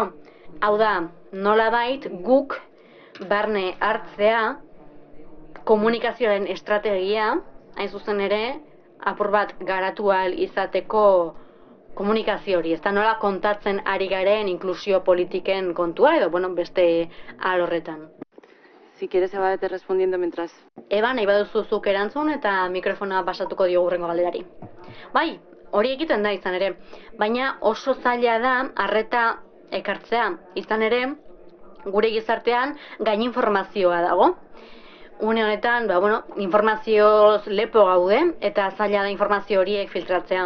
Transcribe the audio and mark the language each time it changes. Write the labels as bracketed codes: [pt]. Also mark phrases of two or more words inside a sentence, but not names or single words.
[eu] Hau da, nolabait guk barne hartzea komunikazioaren estrategia, hain zuzen ere, apur bat garatu ahal izateko komunikazio hori, ez da nola kontatzen ari garen inklusio politiken kontua edo, beste alorretan. [es] Si quieres, Eba, vete respondiendo mientras. [eu] Eba, nahi baduzu zuk erantzun eta mikrofona pasatuko diogu hurrengo galderari. Bai, hori egiten da izan ere, baina oso zaila da arreta ekartzea. Izan ere, gure gizartean gain informazioa dago. Une honetan, informazioz lepo gaude eta zaila da informazio horiek filtratzea.